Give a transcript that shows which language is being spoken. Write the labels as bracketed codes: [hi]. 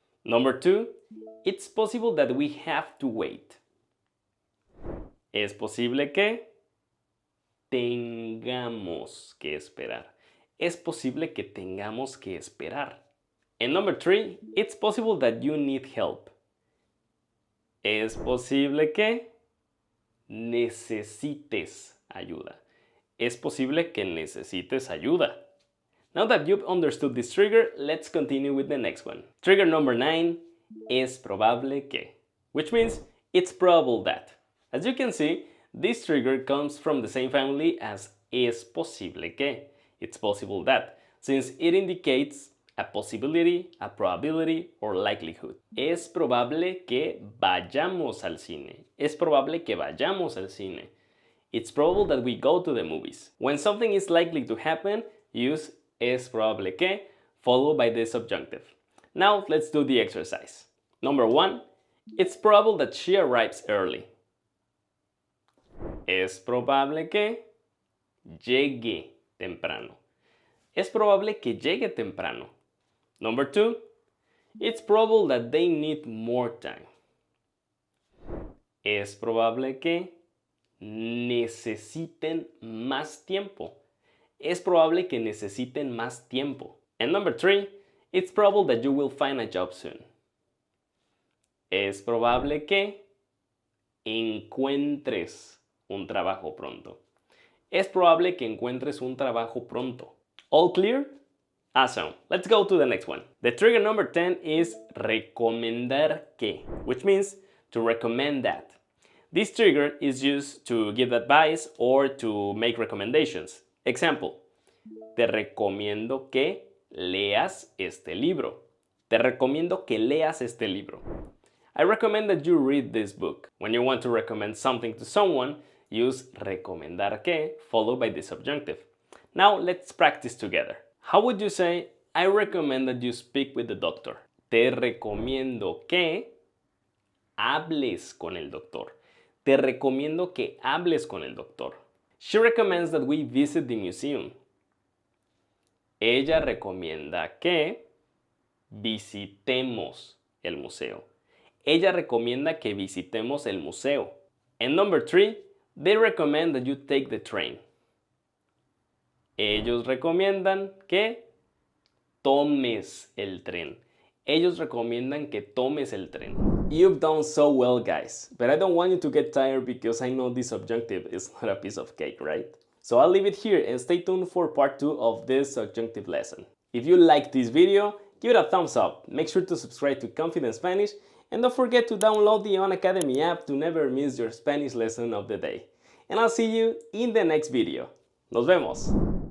[en] Number 2, it's possible that we have to wait. [es] Es posible que tengamos que esperar. Es posible que tengamos que esperar. [en] And number 3, it's possible that you need help. [es] Es posible que necesites ayuda. Es posible que necesites ayuda. [en] Now that you've understood this trigger, let's continue with the next one. Trigger number 9, es probable que, which means it's probable that. As you can see, this trigger comes from the same family as es posible que. It's possible that, since it indicates a possibility, a probability, or likelihood. [es] Es probable que vayamos al cine. Es probable que vayamos al cine. [en] It's probable that we go to the movies. When something is likely to happen, use es probable que, followed by the subjunctive. Now let's do the exercise. Number 1, it's probable that she arrives early. [es] Es probable que llegue temprano. Es probable que llegue temprano. [en] Number 2, it's probable that they need more time. [es] Es probable que necesiten más tiempo. Es probable que necesiten más tiempo. [en] And number 3, it's probable that you will find a job soon. [es] Es probable que encuentres un trabajo pronto. Es probable que encuentres un trabajo pronto. [en] All clear? Awesome. Let's go to the next one. The trigger number 10 is recomendar que, which means to recommend that. This trigger is used to give advice or to make recommendations. [es] Example, te recomiendo que leas este libro. Te recomiendo que leas este libro. [en] I recommend that you read this book. When you want to recommend something to someone, use recomendar que followed by the subjunctive. Now let's practice together. How would you say, I recommend that you speak with the doctor? [es] Te recomiendo que hables con el doctor. Te recomiendo que hables con el doctor. [en] She recommends that we visit the museum. [es] Ella recomienda que visitemos el museo. Ella recomienda que visitemos el museo. [en] And number 3, they recommend that you take the train. [es] Ellos recomiendan que tomes el tren. Ellos recomiendan que tomes el tren. [en] You've done so well, guys, but I don't want you to get tired because I know this subjunctive is not a piece of cake, right? So I'll leave it here and stay tuned for part 2 of this subjunctive lesson. If you liked this video, give it a thumbs up, make sure to subscribe to Confident Spanish, and don't forget to download the On Academy app to never miss your Spanish lesson of the day. And I'll see you in the next video. [es] Nos vemos!